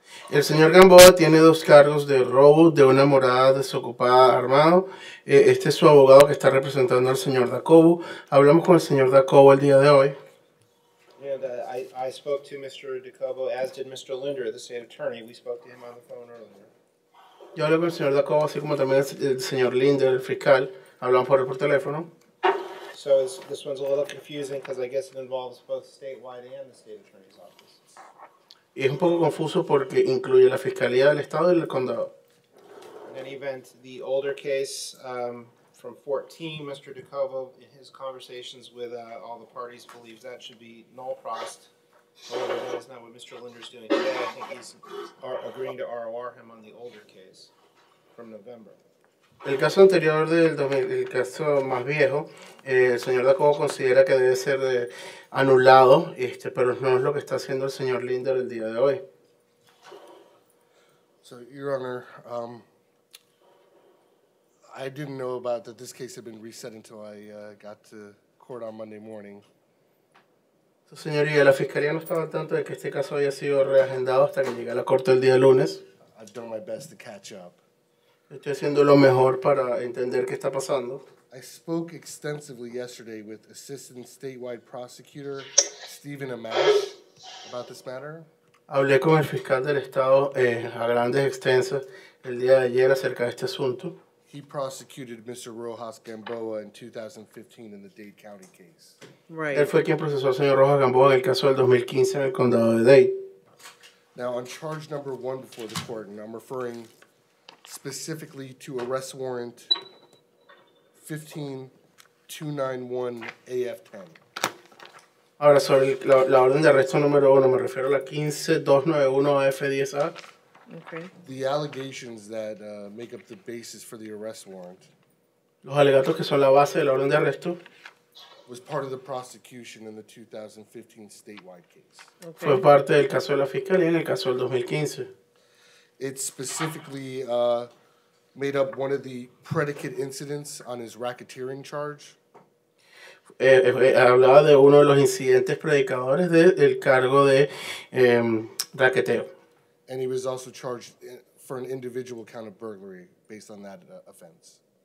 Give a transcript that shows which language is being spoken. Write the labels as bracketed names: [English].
[Spanish] El señor Gamboa tiene 2 cargos de robo de una morada desocupada armado. Este es su abogado que está representando al señor Dacobo. Hablamos con el señor Dacobo el día de hoy. [English] I spoke to Mr. DeCobo, as did Mr. Linder, the state attorney. We spoke to him on the phone earlier. [Spanish] Yo hablé con el señor Dacobo, así como también el señor Linder, el fiscal. Hablamos por teléfono. [English] So this one's a little confusing because I guess it involves both statewide and the state attorney's office. [Spanish] Y es un poco confuso porque incluye la Fiscalía del Estado y del Condado. [English] In any event, the older case from 14, Mr. DeCobo, in his conversations with all the parties, believes that should be null prost. However, that is not what Mr. Linder's doing today. I think he's agreeing to ROR him on the older case from November. [Spanish] El caso anterior el caso más viejo, el señor Dacobo considera que debe ser anulado, pero no es lo que está haciendo el señor Linder el día de hoy. [English] So, Your Honor, I didn't know about that this case had been reset until I got to court on Monday morning. [Spanish] Señoría, la Fiscalía no estaba al tanto de que este caso había sido reagendado hasta que llegué a la corte el día lunes. [English] I've done my best to catch up. [Spanish] Estoy haciendo lo mejor para entender qué está pasando. [English] I spoke extensively yesterday with Assistant Statewide Prosecutor Stephen Amash about this matter. [Spanish] Hablé con el fiscal del estado a grandes extensas el día de ayer acerca de este asunto. [English] He prosecuted Mr. Rojas Gamboa in 2015 in the Dade County case. Right. [Spanish] Él fue quien procesó al señor Rojas Gamboa en el caso del 2015 en el condado de Dade. [English] Now, on charge number 1 before the court, and I'm referring specifically to arrest warrant 15291 AF10. [Spanish] Ahora, sobre la orden de arresto número 1, me refiero a la 15291 AF10A. [English] Okay. The allegations that make up the basis for the arrest warrant [Spanish] Los alegatos que son la base de la orden de arresto [English] was part of the prosecution in the 2015 statewide case. [Spanish] fue parte del caso de la fiscalía en el caso del 2015. [English] It specifically made up one of the predicate incidents on his racketeering charge. [Spanish] Hablaba de uno de los incidentes predicadores del cargo de raqueteo. [English] And he was also charged for an individual count of burglary based on that offense.